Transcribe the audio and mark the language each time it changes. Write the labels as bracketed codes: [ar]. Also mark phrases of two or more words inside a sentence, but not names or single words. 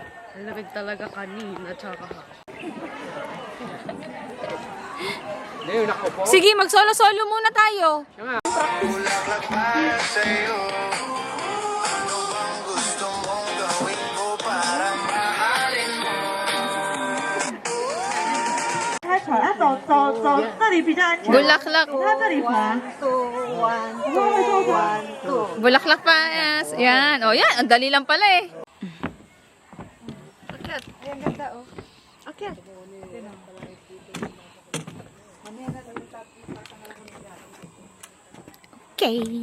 [tl] Ang lamig talaga kanina. Tsaka Ngayon ako po. Sige, mag-solo-solo muna tayo. Bulaklak para sa'yo. Ano bang gusto mong gawin ko para mahalin mo? [zh] 开船啊，走，那里比较安全。 [tl] Bulaklak. [zh] 它这里滑。 [tl] Bulaklak pa. Yan. O yan, ang dali lang pala eh. Akyat. Ay, ang ganda oh. Akyat. Okay.